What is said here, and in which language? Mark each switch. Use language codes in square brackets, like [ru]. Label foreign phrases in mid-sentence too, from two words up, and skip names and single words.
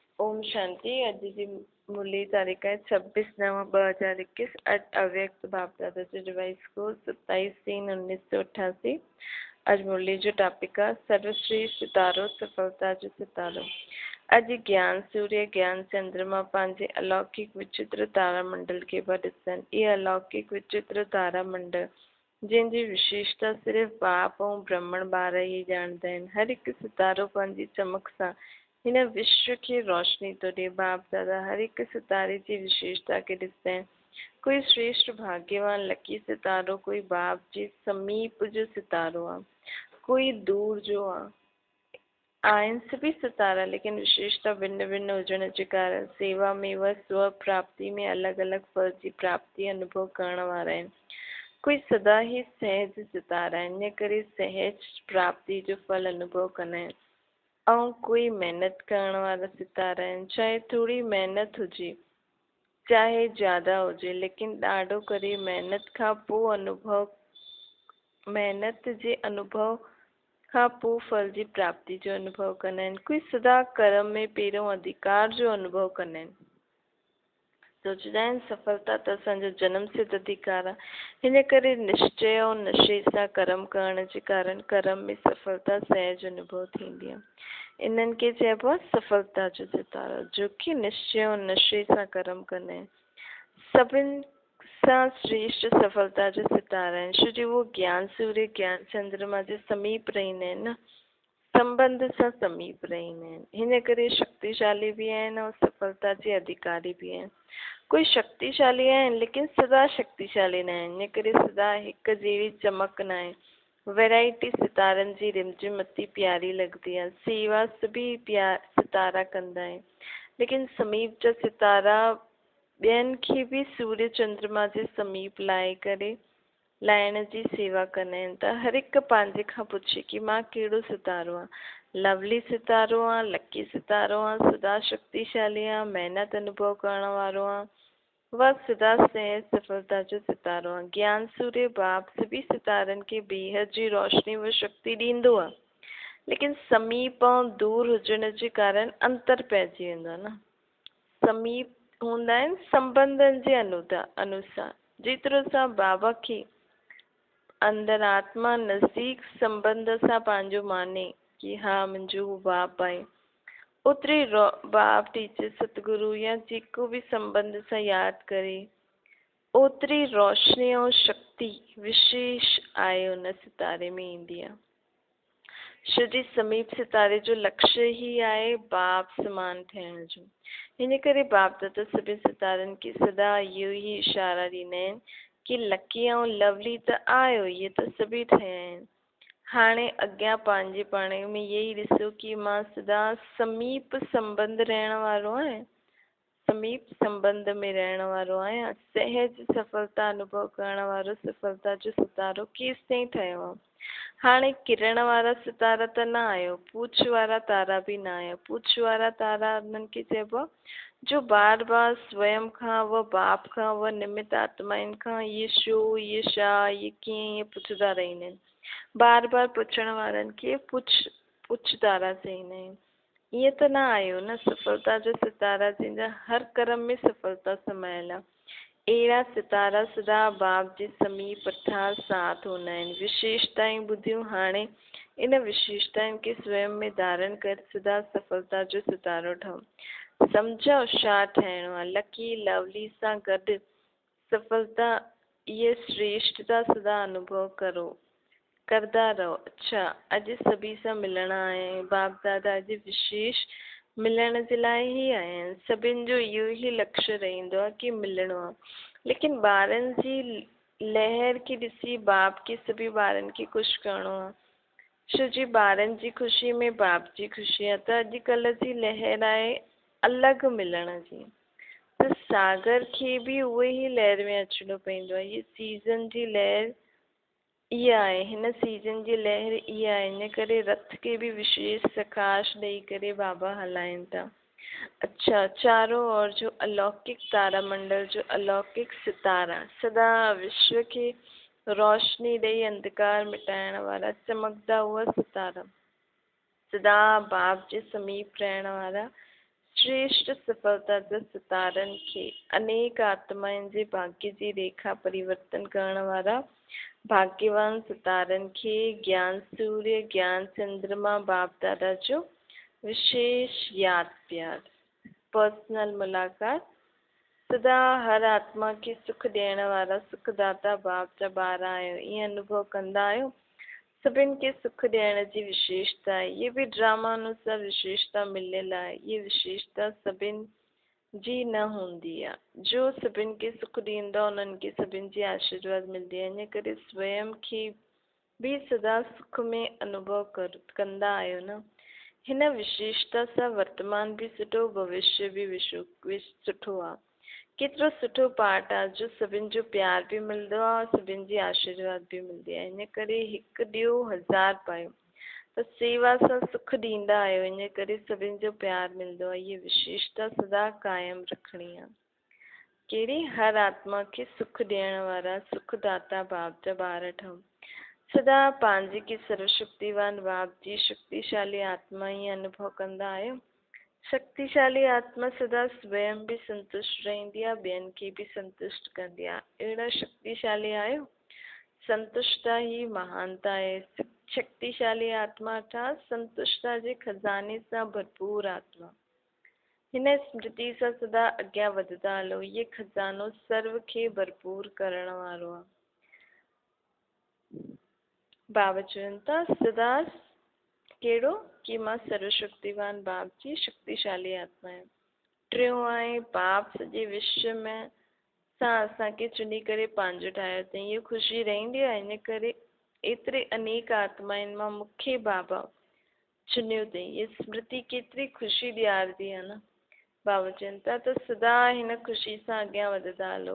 [sd] ओम शांति। अॼु जी मुरली तारीख़ है 26/9/2021। अव्यक्त बाप दादा जो डिवाइस को 27/3/1988। अॼु मुरली जो टॉपिक आहे सर्वश्रेष्ठ सितारो, सफलता जो सितारो। अॼु ज्ञान सूर्य ज्ञान चंद्रमा पंहिंजे अलौकिक विचित्र तारामंडल खे पिया ॾिसनि। इहे अलौकिक विचित्र तारामंडल जंहिंजी विशेषता सिर्फ़ु बाप ऐं ब्रह्मण ॿार ई ॼाणंदा आहिनि। हर हिकु सितारो पंहिंजी चमक सां हिन विश्व खे रोशनी थो ॾिए। बाप दादा हर हिकु सितारे जी विशेषता खे ॾिसंदा आहिनि। कोई श्रेष्ठ भाग्यवान लकी सितारो कोई बाप जे समीप जो सितारो आहे, कोई दूर जो आहे। आहिनि सभी सितारा, लेकिन विशेषता भिन्न भिन्न हुजण जे कारण सेवा में व स्व प्राप्ति में अलॻि अलॻि फल जी प्राप्ति अनुभव करण वारा आहिनि। कोई सदा ही सहज सितारा आहिनि, इन करे सहज प्राप्ति जो फल अनुभव कंदा आहिनि। ऐं कोई महिनत करण वारा सितारा आहिनि। चाहे थोरी महिनत हुजे चाहे ज़्यादा हुजे, लेकिन ॾाढो करे महिनत खां पोइ महिनत जे अनुभव खां पोइ फल जी प्राप्ति जो अनुभव कंदा आहिनि। कोई सदा कर्म में पहिरियों अधिकार जो अनुभव कंदा आहिनि। सोचंदा आहिनि सफलता त असांजो जनम सिद्ध अधिकार आहे। हिन करे निश्चय ऐं नशे सां कर्म करण जे कारण कर्म में सफलता सहज अनुभव थींदी आहे। इन्हनि खे चइबो आहे सफलता जो सितारो, जो कि निश्चय ऐं नशे सां कर्म कंदा आहिनि। सभिनि सां श्रेष्ठ सफलता जो सितारा आहिनि, छो जो वो ज्ञान सूर्य ज्ञान चंद्रमा जे समीप रहंदा आहिनि न, संबंध सां समीप रहंदा आहिनि। हिन करे शक्तिशाली भी आहिनि ऐं सफलता जे अधिकारी भी आहिनि। कोई शक्तिशाली आहिनि लेकिन सदा शक्तिशाली न आहिनि, इन करे सदा हिकु जहिड़ी चमक न आहे। वैरायटी सितारनि जी रिमझिम अति प्यारी लॻंदी आहे। सेवा सभी सितारा कंदा आहिनि, लेकिन समीप जा सितारा ॿियनि खे बि सूर्य चंद्रमा जे समीप लाइण जी सेवा कंदा आहिनि। त हर हिकु पंहिंजे खां पुछे कि मां कहिड़ो सितारो आहियां, लवली सितारो आहे, लकी सितारो आहे, सदा शक्तिशाली आहे, महिनत अनुभव करण वारो आहे, वह सदा सहज सफलता जो सितारो आहे। ज्ञान सूर्य बाप सभी सितारनि खे बेहद जी रोशनी व शक्ति ॾींदो आहे, लेकिन समीप ऐं दूर हुजण जे कारण अंतर पइजी वेंदो आहे न। समीप हूंदा आहिनि संबंधनि जे अनुसार, जेतिरो सां बाबा खे अंदर आत्मा नज़दीक संबंध सां पंहिंजो माने कि हा मुंहिंजो हू बाप आहे, ओतिरी बाप टीचर सतगुरु या जेको भी संबंध सां यादि करे, ओतिरी रोशनी ऐं शक्ति विशेष आहे उन सितारे में ईंदी आहे। श्री समीप सितारे जो लक्ष्य ही आहे बाप समान थियण जो। हिन करे बाप दादा सभी सितारनि खे सदा इहो ही इशारा ॾींदा आहिनि कि लकी ऐं लवली त आयो, इहे त सभी ठहिया आहिनि। हाणे अॻियां पंहिंजे पाण में इहे ई ॾिसो कि मां सदा समीप संबंध रहण वारो आहियां, समीप संबंध में रहण वारो आहियां। सहज सफलता अनुभव करण वारो सफलता जो सितारो केसि ताईं ठहियो आहे। हाणे किरण वारा सितारा त न आयो, पूछ वारा तारा भी न आया। पूछ वारा तारा उन्हनि खे चइबो आहे जो बार बार स्वयं खां व बाप खां व निमित आत्माउनि खां ये छो, ये छा, ये कीअं, ये पुछंदा रहंदा आहिनि। बार बार पुछण वारनि खे पुछ तारा चईंदा आहिनि। ईअं त न आयो न सफलता जो सितारा जंहिंजा हर कर्म में सफलता समायल आहे। अहिड़ा सितारा सदा बाप जे समीप अर्थात साथ हूंदा आहिनि। विशेषताएं ॿुधियूं, हाणे इन विशेषताउनि खे स्वयं में धारण करे सदा सफलता जो सितारो ठहो। सम्झो छा ठहिणो आहे। लकी लवली सां गॾु सफलता इहे श्रेष्ठता सदा अनुभव करदा रहो। अच्छा, अॼु सभी सां मिलण आया आहियूं। बाप दादा अॼु विशेष मिलण जे लाइ ही आया आहिनि। सभिनि जो इहो ही लक्ष्य रहंदो आहे कि मिलणो आहे, लेकिन ॿारनि जी लहर खे ॾिसी बाप खे सभी ॿारनि खे ख़ुशि करिणो आहे, छो जी ॿारनि जी ख़ुशी में बाप जी ख़ुशी आहे। त अॼुकल्ह जी लहर आहे अलॻि मिलण जी, त सागर खे बि उहे ही लहर में अचिणो पवंदो आहे। हीअ सीज़न जी लहर इहा आहे, हिन सीज़न जी लहर इहा आहे। इन करे रथ खे भी विशेष सकाश ॾेई करे बाबा हलाइनि था। अच्छा, [hi] चारों ओर [sd] जो अलौकिक तारामंडल जो अलौकिक सितारा सदा विश्व खे रोशनी ॾेई अंधकार मिटाइण वारा चमकदा हुआ सितारा, सदा बाप जे समीप रहण वारा श्रेष्ठ सफलता जा सितारनि खे अनेक आत्माउनि जे भाग्य जी रेखा परिवर्तन करण वारा भाग्यवान सितारनि खे ज्ञान सूर्य ज्ञान चंद्रमा बाप दादा जो विशेष याद प्यार पर्सनल मुलाकात सदा हर आत्मा खे सुख ॾियण वारा सुखदाता बाप जा ॿार आहियो ईअं अनुभव कंदा आहियो। सभिनि खे सुख ॾियण जी विशेषता आहे। [hi] ये भी [sd] ड्रामा अनुसार विशेषता मिलियल आहे। ये विशेषता सभिनि जी न हूंदी आहे। जो सभिनि खे सुख ॾींदा उन्हनि खे सभिनि जी आशीर्वाद मिलंदी आहे। इन करे स्वयं खे भी सदा सुख में अनुभव कंदा आहियो न। हिन विशेषता सां वर्तमान भी सुठो भविष्य भी सुठो आहे। केतिरो सुठो पाठ आहे जो सभिनि जो प्यार भी मिलंदो आहे सभिनि जी आशीर्वाद भी मिलंदी आहे। इन करे हिकु ॾियो 1000 पायो त सेवा सां सुख ॾींदा आहियो। इन करे सभिनि जो प्यार मिलंदो आहे। ये विशेषता सदा कायम रखणी आहे। कहिड़ी हर आत्मा खे सुख ॾियण वारा सुखदाता बाप जा ॿार ठहो। सदा पंहिंजे के सर्वशक्तिवान बाप जी शक्तिशाली आत्मा ही अनुभव कंदा आहियो। शक्तिशाली आत्मा सदा स्वयं भी संतुष्ट रहंदी आहे ॿियनि खे भी संतुष्ट कंदी आहे। अहिड़ा शक्तिशाली आहियो। संतुष्टता ही महानता आहे। शक्तिशाली आत्मा अर्थात संतुष्टता जे खजाने सां भरपूर आत्मा। हिन स्मृति सां सदा अॻियां वधंदा हलो। ये खजानो सर्व खे भरपूर करण वारो आहे। बाबा चवनि था सदा कहिड़ो कि मां सर्वशक्तिवान बाप जी शक्तिशाली आत्मा आहियां। टियों आहे बाप सॼे विश्व में सां असांखे चुनी करे पंहिंजो ठाहियो अथई। इहा ख़ुशी रहंदी आहे। इन करे एतिरे अनेक आत्माउनि मां मूंखे बाबा चुनियो अथई। ये स्मृति केतिरी ख़ुशी ॾियारदी आहे न। बाबा चवनि था त सदा हिन ख़ुशी सां अॻियां वधंदा हलो।